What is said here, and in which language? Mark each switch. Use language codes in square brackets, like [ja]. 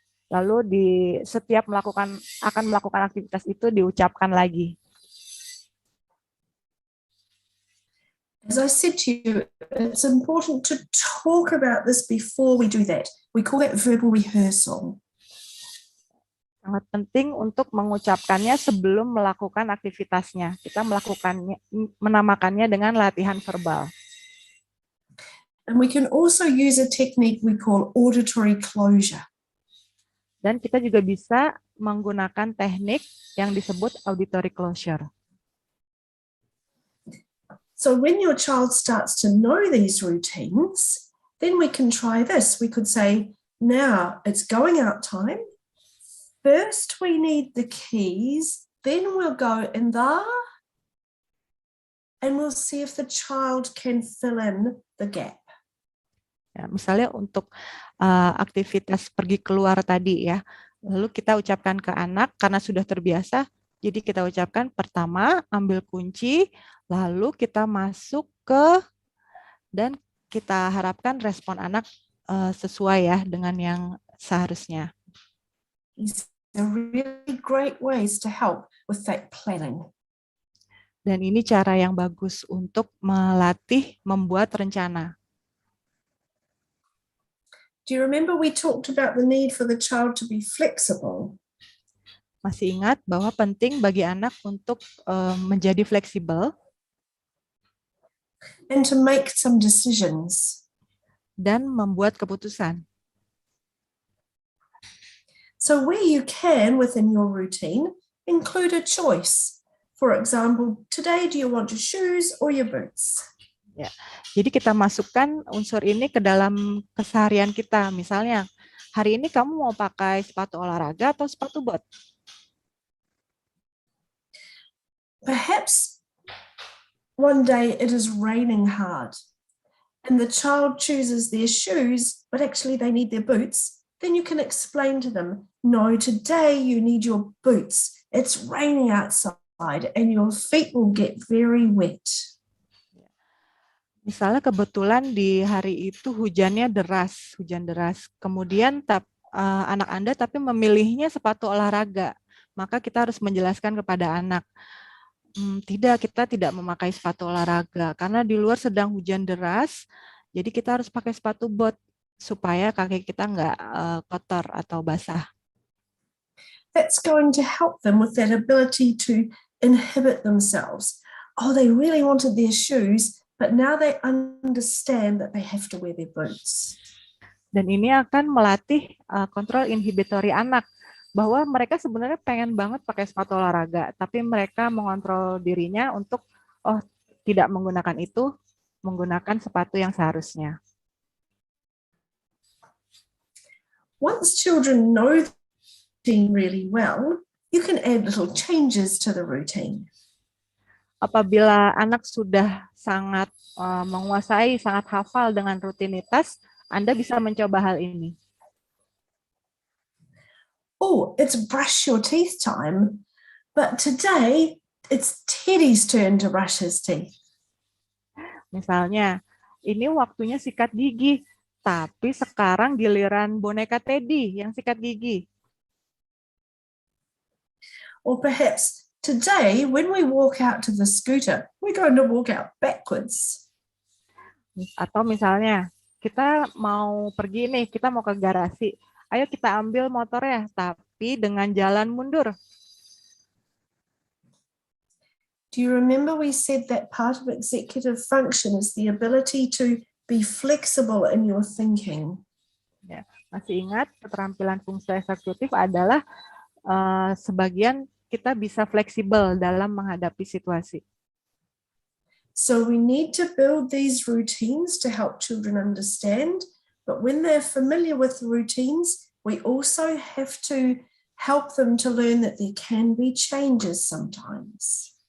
[id] Lalu di setiap akan melakukan aktivitas itu diucapkan lagi. [en] As I said to you, it's important to talk about this before we do that. We call that verbal rehearsal. [id] Sangat penting untuk mengucapkannya sebelum melakukan aktivitasnya. Kita menamakannya dengan latihan verbal. [en] And we can also use a technique we call auditory closure. [id] Dan kita juga bisa menggunakan teknik yang disebut auditory closure. [en] So when your child starts to know these routines, then we can try this. We could say, now it's going out time. First, we need the keys, then we'll go in the, and we'll see if the child can fill in the gap. [id] Ya, misalnya untuk aktivitas pergi keluar tadi ya, lalu kita ucapkan ke anak karena sudah terbiasa, jadi kita ucapkan pertama ambil kunci, lalu kita masuk ke, dan kita harapkan respon anak sesuai ya dengan yang seharusnya. [en] They're really great ways to help with that planning. [id] Dan ini cara yang bagus untuk melatih membuat rencana. [en] Do you remember we talked about the need for the child to be flexible? [id] Masih ingat bahwa penting bagi anak untuk menjadi fleksibel [en] and to make some decisions. [id] Dan membuat keputusan. [en] So where you can, within your routine, include a choice. For example, today do you want your shoes or your boots? [id] Ya, jadi kita masukkan unsur ini ke dalam keseharian kita. Misalnya, hari ini kamu mau pakai sepatu olahraga atau sepatu bot? [en] Perhaps one day it is raining hard and the child chooses their shoes, but actually they need their boots. Then you can explain to them, no, today you need your boots. It's raining outside and your feet will get very wet. [id] Misalnya kebetulan di hari itu hujan deras. Kemudian anak Anda tapi memilihnya sepatu olahraga. Maka kita harus menjelaskan kepada anak, tidak, kita tidak memakai sepatu olahraga karena di luar sedang hujan deras. Jadi kita harus pakai sepatu bot supaya kaki kita nggak kotor atau basah. [en] That's going to help them with that ability to inhibit themselves. Oh, they really wanted their shoes, but now they understand that they have to wear their boots. [id] Dan ini akan melatih kontrol inhibitory anak, bahwa mereka sebenarnya pengen banget pakai sepatu olahraga, tapi mereka mengontrol dirinya untuk, tidak menggunakan itu, menggunakan sepatu yang seharusnya. [en] Once children know the routine really well, you can add little changes to the routine. [id] Apabila anak sudah sangat menguasai, sangat hafal dengan rutinitas, Anda bisa mencoba hal ini. [en] Oh, it's brush your teeth time, but today it's Teddy's turn to brush his teeth. [id] Misalnya, ini waktunya sikat gigi, tapi sekarang giliran boneka Teddy yang sikat gigi. [en] Or perhaps today, when we walk out to the scooter, we're going to walk out backwards. [id] Atau misalnya, kita mau pergi nih, kita mau ke garasi. Ayo kita ambil motornya, tapi dengan jalan mundur. [en] Do you remember we said that part of executive function is the ability to be flexible in your thinking? [id] Ya, masih ingat keterampilan fungsi eksekutif adalah sebagian kita bisa fleksibel dalam menghadapi situasi. [en] So we need to build these routines to help children understand. But when they're familiar with the routines, we also have to help them to learn that there can be changes sometimes.